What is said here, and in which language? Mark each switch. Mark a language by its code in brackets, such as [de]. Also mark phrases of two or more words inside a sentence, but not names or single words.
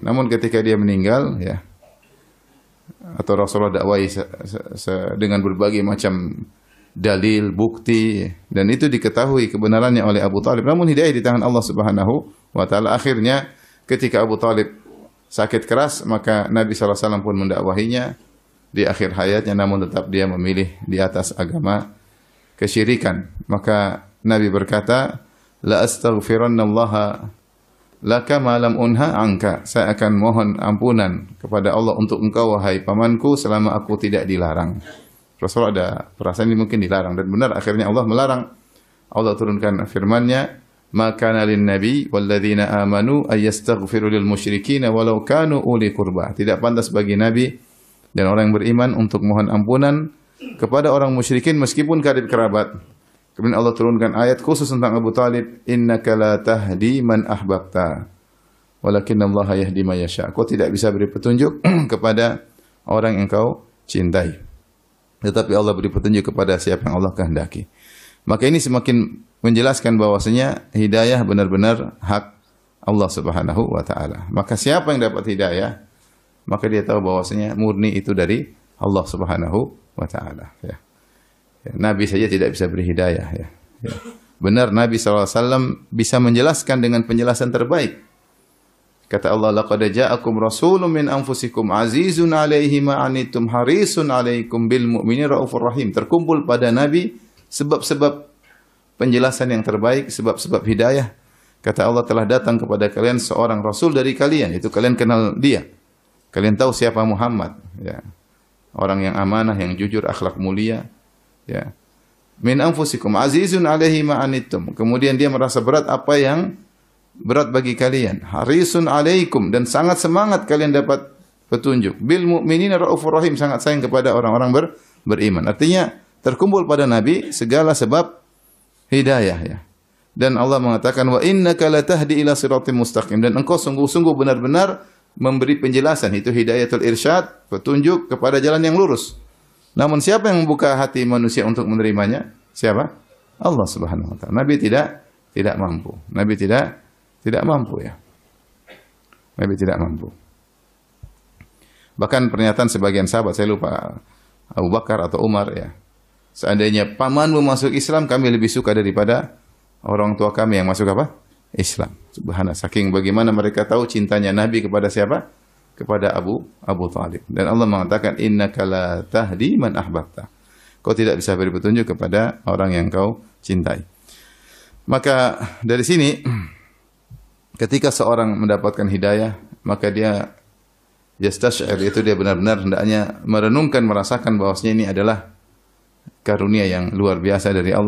[id] Namun ketika dia meninggal, ya, atau Rasulullah dakwai dengan berbagai macam dalil, bukti, dan itu diketahui kebenarannya oleh Abu Talib. Namun hidayah di tangan Allah [ar] سبحانه وتعالى. [id] Akhirnya ketika Abu Talib sakit keras, maka Nabi SAW pun mendakwahinya di akhir hayatnya, namun tetap dia memilih di atas agama kesyirikan. Maka Nabi berkata, [ar] لأستغفرن الله لك ما لم أنه عنك. [id] Saya akan mohon ampunan kepada Allah untuk engkau wahai pamanku selama aku tidak dilarang. Rasulullah ada perasaan ini mungkin dilarang, dan benar akhirnya Allah melarang. Allah turunkan firman-Nya, [ar] ما كان للنبي والذين آمنوا أن يستغفروا للمشركين ولو كانوا أولي قربى. [id] Tidak pantas bagi nabi dan orang yang beriman untuk mohon ampunan kepada orang musyrikin meskipun karib kerabat. Kemudian Allah turunkan ayat khusus tentang Abu Talib, [ar] إنك لا تهدي من أحببت ولكن الله يهدي من يشاء. [id] Kau tidak bisa beri petunjuk kepada orang yang kau cintai, tetapi Allah beri petunjuk kepada siapa yang Allah kehendaki. Maka ini semakin menjelaskan bahwasanya hidayah benar-benar hak Allah [ar] سبحانه وتعالى. [id] Maka siapa yang dapat hidayah, maka dia tahu bahwasanya murni itu dari Allah [ar] سبحانه وتعالى, [id] ya. Ya, Nabi saja tidak bisa beri hidayah, ya. Ya. Benar Nabi SAW bisa menjelaskan dengan penjelasan terbaik. Kata Allah, [ar] لقد جاءكم رسول من أنفسكم عزيز عليه ما عنتم حريص عليكم بالمؤمنين رءوف رحيم. [id] Terkumpul pada Nabi sebab-sebab penjelasan yang terbaik, sebab-sebab hidayah. Kata Allah, telah datang kepada kalian seorang rasul dari kalian, itu kalian kenal dia. Kalian tahu siapa Muhammad, ya. Orang yang amanah, yang jujur, akhlak mulia, ya. [ar] من أنفسكم عزيز عليه ما عنتم. [id] Kemudian dia merasa berat apa yang berat bagi kalian. [ar] حريص عليكم, [id] dan sangat semangat kalian dapat petunjuk. [ar] بالمؤمنين رءوف رحيم, [id] sangat sayang kepada orang-orang beriman. Artinya terkumpul pada Nabi segala sebab hidayah, ya. Dan Allah mengatakan, [ar] وإنك لتهدي إلى صراط مستقيم, [id] dan engkau sungguh-sungguh benar-benar memberi penjelasan, itu [ar] هداية الإرشاد, [id] petunjuk kepada jalan yang lurus. Namun siapa yang membuka hati manusia untuk menerimanya? Siapa? Allah [ar] سبحانه وتعالى. [id] Nabi tidak mampu. Nabi tidak mampu, ya. Nabi tidak mampu. Bahkan pernyataan sebagian sahabat, saya lupa Abu Bakar atau Umar, ya. Seandainya pamanmu masuk Islam, kami lebih suka daripada orang tua kami yang masuk apa? Islam. Subhanallah, saking bagaimana mereka tahu cintanya Nabi kepada siapa? Kepada Abu Talib. Dan Allah mengatakan, [ar] إنك لا تهدي من أحببت. [id] Kau tidak bisa beri petunjuk kepada orang yang kau cintai. Maka dari sini, ketika seorang mendapatkan hidayah, maka dia yastash'ir, itu dia benar-benar hendaknya merenungkan, merasakan bahwasanya ini adalah karunia yang luar biasa dari Allah.